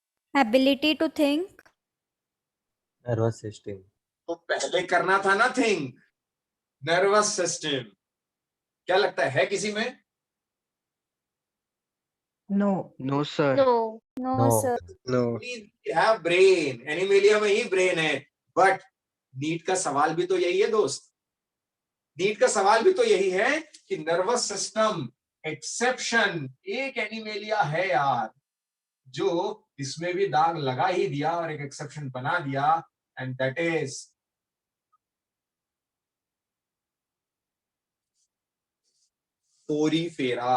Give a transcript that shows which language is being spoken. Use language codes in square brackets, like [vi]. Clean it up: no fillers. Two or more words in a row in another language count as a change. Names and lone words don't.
[en] ability to think, Nervous system. [hi] तो पहले करना था ना [en] think, nervous system. [hi] क्या लगता है किसी में? [en] No. No, sir. No. no No. sir, No. have brain, [hi] एनिमेलिया में ही ब्रेन है, बट नीट का सवाल भी तो यही है दोस्त। नीट का सवाल भी तो यही है कि [en] nervous system exception [hi] एक एनिमेलिया है यार, जो इसमें भी दाग लगा ही दिया और एक एक्सेप्शन बना दिया, [en] and that is Porifera.